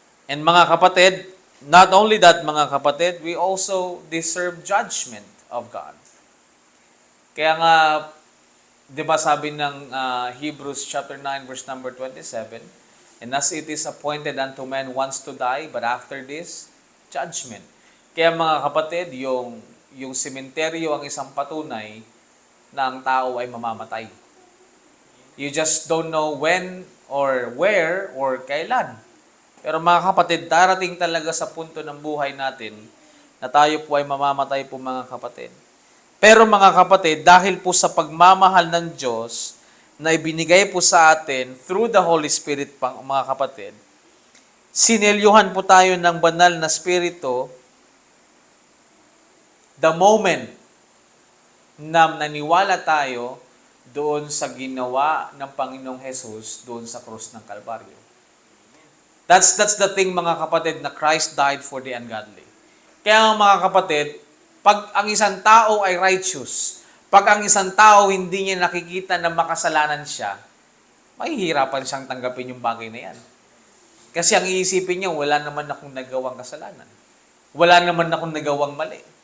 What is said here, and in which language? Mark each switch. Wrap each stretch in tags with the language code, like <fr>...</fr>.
<en>And mga kapatid, not only that mga kapatid, we also deserve judgment of God.</en> <tl>Kaya nga, di ba sabi ng</tl> <en>Hebrews chapter 9 verse number 27, and as it is appointed unto man once to die, but after this, judgment.</en> <tl>Kaya mga kapatid, yung sementeryo ang isang patunay na ang tao ay mamamatay.</tl> <en>You just don't know when or where or kailan.</en> <tl>Pero mga kapatid, darating talaga sa punto ng buhay natin na tayo po ay mamamatay po mga kapatid. Pero mga kapatid, dahil po sa pagmamahal ng Diyos na ibinigay po sa atin</tl> <en>through the Holy Spirit</en> <tl>mga kapatid, sinelyuhan po tayo ng banal na Spirito the moment na naniwala tayo doon sa ginawa ng Panginoong Jesus doon sa krus ng Kalbaryo.</tl> <en>That's the thing mga kapatid, na Christ died for the ungodly.</en> <tl>Kaya mga kapatid, pag ang isang tao ay righteous, pag ang isang tao hindi niya nakikita na makasalanan siya, mahihirapan siyang tanggapin yung bagay na yan. Kasi ang iisipin niya, wala naman akong nagawang kasalanan. Wala naman akong nagawang mali.</tl>